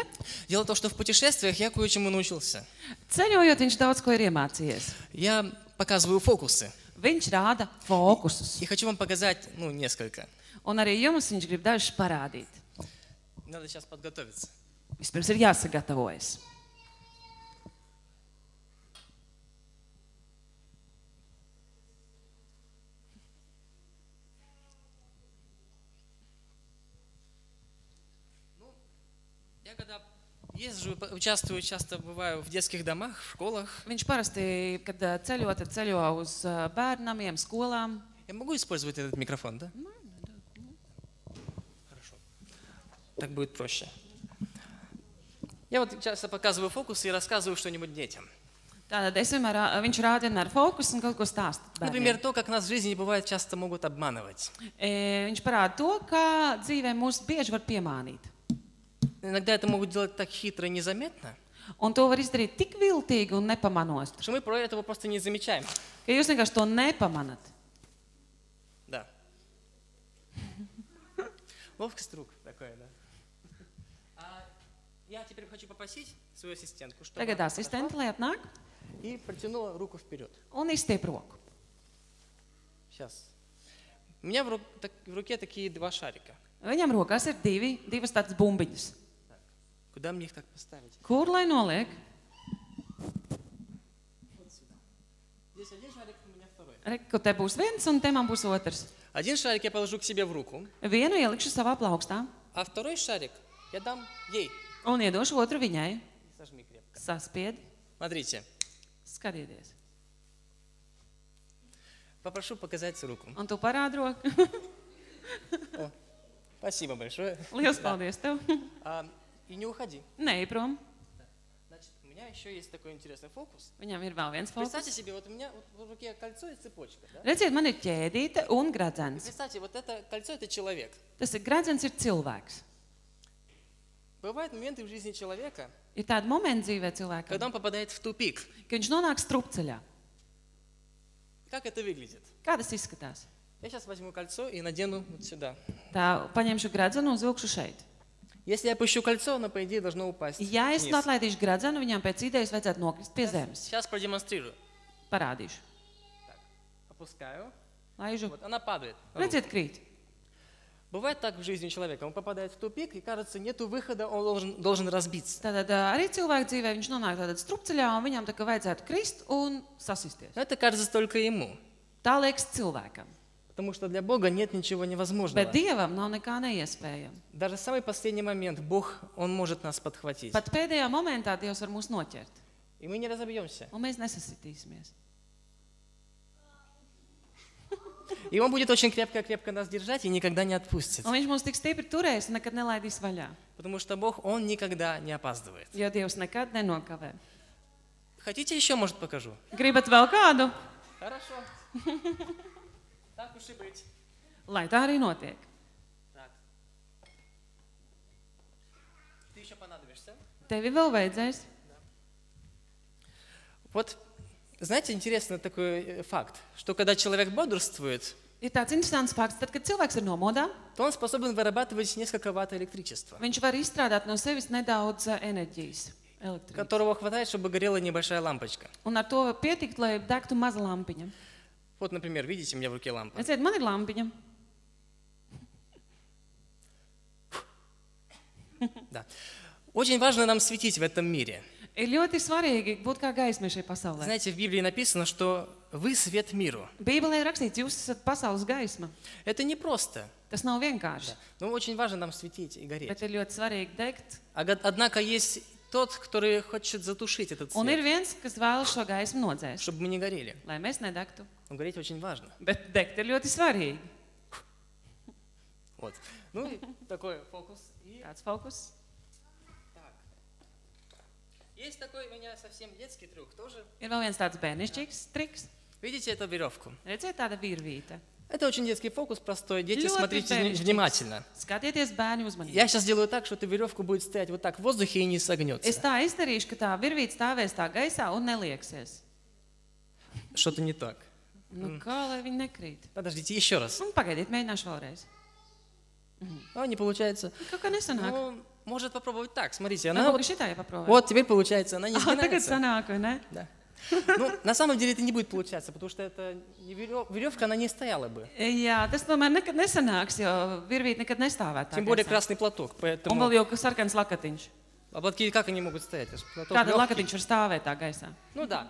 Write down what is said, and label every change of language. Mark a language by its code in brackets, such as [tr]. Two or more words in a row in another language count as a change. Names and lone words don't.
[ru] Дело в том, что в путешествиях я кое-чему научился. [lv] Ceļojot, viņš daudz ko ir iemācījies. [ru] Я показываю фокусы. [lv] Viņš rāda fokusus. [ru] И хочу вам показать, несколько. [lv] Un arī jums viņš grib dažus parādīt. [ru] Надо сейчас подготовиться. [lv] Vispirms ir jāsagatavojas. [ru] Я когда езжу, участвую, часто бываю в детских домах, в школах. [lv] Viņš parasti, kad ceļo, tad ceļo uz bērnamiem, skolām. [ru] Я могу использовать этот микрофон, да? Хорошо. Так будет проще. Я вот часто показываю фокусы и рассказываю что-нибудь детям. [lv] Tātad viņš rāda vienmēr fokusu un kaut ko stāsta [ru] Например, [lv] bērniem. [ru] то, как нас в жизни бывает, часто могут обманывать. [lv] Viņš parāda to, kā dzīvē mūs bieži var piemānīt. [ru] Иногда это могут делать так хитро и незаметно, [lv] Un to var izdarīt tik viltīgi un nepamanot, [ru] что мы про этого просто не замечаем. [lv] ka jūs vienkārši to nepamanat. [ru] Да. Ловкость рук такая, да. Я теперь хочу попросить свою ассистентку, чтобы [lv] Tagad [ru] она [lv] asistente, lai atnāk [ru] и протянула руку вперед. [lv] un izstiep roku. [ru] Сейчас. У меня в руке такие два шарика. [lv] Viņam rokās ir divas tādas bumbiņas. [ru] Куда мне их так поставить? [lv] Kur lai noliek? [ru] Вот сюда. Здесь один шарик, у меня второй. [lv] Reku, te būs viens un te man būs otrs. [ru] Один шарик я положу к себе в руку, [lv] Vienu ielikšu savā plaukstā [ru] а второй шарик я дам ей. [lv] un iedošu otru viņai. [ru] Сожми крепко. [lv] Saspied, [ru] Смотрите. [lv] skatieties. [ru] Попрошу показать руку. [lv] Un tu parādi roku. [ru] О, спасибо большое. [lv] Liels paldies tev. [ru] И не уходи. [lv] Nē, prom. [ru] Значит, у меня еще есть такой интересный фокус. [lv] Viņam ir vēl viens [ru] Представьте [lv] fokus. [ru] себе, вот у меня вот в руке кольцо и цепочка. Да? [lv] Redziet, man ir ķēdīte un [ru] И [lv] gradzens. [ru] представьте, вот это кольцо – это человек. [lv] Tas ir gradzens, ir cilvēks. [ru] Bывают моменты в жизни человека, [lv] Ir tādi momenti dzīvē [ru] когда [lv] cilvēkam, [ru] он попадает в тупик. [lv] ka viņš nonāk strupceļā. [ru] Как это выглядит? [lv] Kā tas izskatās? [ru] Я сейчас возьму кольцо и надену вот сюда. [lv] Tā, paņemšu gradzenu un uzvilkšu šeit. [ru] Если я опущу кольцо, оно, по идее, должно упасть [lv] Ja es [ru] вниз. [lv] atlaidīšu gradzenu, viņam pēc idejas vajadzētu nokrist pie zemes. [ru] Сейчас продемонстрирую. [lv] Parādīšu. [ru] Опускаю. [lv] Laižu. [ru] Вот, она падает. на руку. [lv] Redziet, krīt. [ru] Бывает так в жизни человека. Он попадает в тупик, и кажется, нету выхода, он должен разбиться. [lv] Tātad arī cilvēku dzīvē viņš nonāk tādā strupceļā, un viņam tā kā vajadzētu krist un sasisties. [ru] Но это кажется только ему. [lv] Tā liekas cilvēkam. [ru] Потому что для Бога нет ничего невозможного. [lv] Bet Dievam nav nekā neiespējama. [ru] Даже в самый последний момент Бог, Он может нас подхватить. [lv] Pat pēdējā momentā Dievs var mūs noķert, [ru] И мы не разобьемся. [lv] un mēs nesasitīsimies. [ru] И Он будет очень крепко-крепко нас держать и никогда не отпустит. [lv] Un viņš mūs tik stipri turēs un nekad nelaidīs vaļā. [ru] Потому что Бог, Он никогда не опаздывает. [lv] Jo Dievs nekad nenokavē. [ru] Хотите еще, может, покажу? [lv] Gribat vēl kādu? [ru] Хорошо. Так уж и быть. [lv] Lai tā arī notiek. [ru] Так. Ты еще понадобишься? [lv] Tevi vēl vajadzēs. [ru] Вот, знаете, интересный такой факт, что когда человек бодрствует, [lv] Ir tāds interesants fakts, tad, kad cilvēks ir nomodā, [ru] то он способен вырабатывать несколько ватт электричества, [lv] viņš var izstrādāt no sevis nedaudz enerģijas, elektrības. [ru] которого хватает, чтобы горела небольшая лампочка. [lv] Un ar to pietikt, lai degtu maza lampiņa. [ru] Вот, например, видите, у меня в руке лампа. [lv] Redziet, man ir lampiņa. [ru] Да. Очень важно нам светить в этом мире. [lv] Ir ļoti svarīgi būt kā gaismai šai pasaulē. [ru] Знаете, в Библии написано, что вы свет миру. [lv] Bībelē ir rakstīts, jūs esat pasaules gaisma. [ru] Это не просто, [lv] Tas nav vienkārši, [ru] но очень важно нам светить и гореть. [lv] bet ir ļoti svarīgi degt. [ru] Однако есть тот, который хочет затушить этот [lv] Un ir [ru] свет, [lv] viens, kas vēlas šo gaismu nodzēst, [ru] чтобы мы не горели. [lv] lai mēs nedegtu. [ru] Но гореть очень важно. [lv] Bet degt ir ļoti svarīgi. [ru] Вот. Ну и такой фокус. И [lv] Tāds fokus. [ru] так. Есть такой у меня совсем детский трюк тоже. [lv] Ir vēl viens tāds bērnišķīgs triks. [ru] Видите эту веревку? [lv] Redziet, tāda virvīte. [ru] Это очень детский фокус, простой. Дети, [lv] Ļoti [ru] смотрите [lv] bērnišķīgs. [ru] внимательно. [lv] Skatieties, bērni, uzmanīgi. [ru] Я сейчас делаю так, что эта веревка будет стоять вот так в воздухе и не [lv] Es [ru] согнется. [lv] tā izdarīšu, ka tā virvīte stāvēs tā gaisā un nelieksies. [ru] Что-то не так. [lv] Nu, kā lai viņi nekrīt? [ru] Подождите, еще раз. [lv] Un pagaidiet, mēģināšu vēlreiz. [ru] А, не получается. [lv] Kaut kā nesanāk. [ru] Ну, может попробовать так. Смотрите, [lv] Nu, [ru] она [lv] lūk, šitā jāpaprovē. [ru] вот теперь получается, она не [lv] Tagad [ru] сгинается. [lv] sanāk, vai ne? [ru] Да. Ну, на самом деле это не будет получаться, потому что это не веревка, она не стояла бы. [lv] Jā, tas tomēr nekad nesanāks, jo virvīte nekad nestāvēt tā [ru] Тем более [lv] gaisā. [ru] красный платок. [lv] Un [ru] Поэтому [lv] vēl jau sarkans lakatiņš. [ru] а платки как они могут стоять? Платок [lv] Kāda [ru] легкий. [lv] lakatiņš var stāvēt tā gaisā? [ru] Ну да.